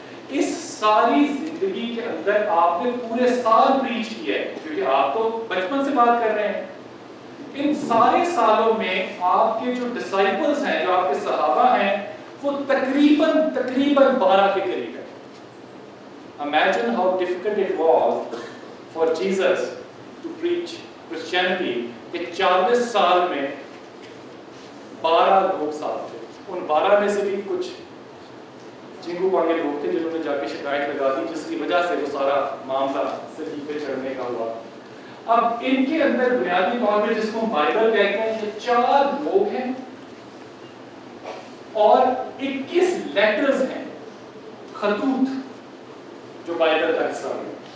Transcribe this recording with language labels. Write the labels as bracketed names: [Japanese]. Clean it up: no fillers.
[Urdu] اس ساری زندگی کے اندر آپ نے پورے سال پریچ کیا ہے, کیونکہ آپ تو بچپن سے بات کر رہے ہیں. ان سارے سالوں میں آپ کے جو ڈسائپلز ہیں, جو آپ کے صحابہ ہیں, وہ تقریباً 12 کے قریب ہے. [English] Imagine how difficult it was for Jesus to preach Christianity. [Urdu] کہ 40 سال میں 12 لوگ ساتھ تھے. ان 12 میں سے بھی کچھ جنگو پانگے لوگ تھے جنہوں نے جا کے شکایت لگا دی, جس کی وجہ سے وہ سارا معاملہ صلیب پہ چڑھنے کا ہوا. اب ان کے اندر بنیادی طور پہ جس کو بائبل کہتے ہیں یہ 4 لوگ ہیں اور 21 لیٹرز ہیں, خطوط جو بائبل کا حصہ ہے.